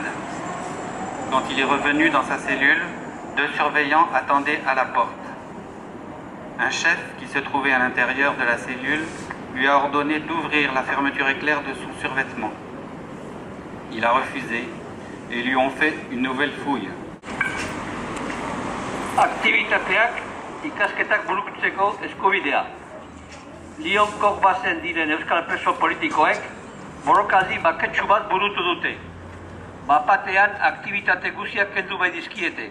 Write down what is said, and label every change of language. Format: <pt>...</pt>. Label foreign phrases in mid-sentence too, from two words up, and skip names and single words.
<fr>Quand il est revenu dans sa cellule, 2 surveillants attendaient à la porte. Un chef qui se trouvait à l'intérieur de la cellule lui a ordonné d'ouvrir la fermeture éclair de son survêtement. Il a refusé et lui ont fait une nouvelle fouille.</fr> <eu>Aktibitateak ikasketak burutzeko eskubidea. Lionkor bazen diren euskal preso politikoek borrokaldi baketsu bat burutu dute. Bapatean aktibitate guziak kendu bai dizkiete.</eu>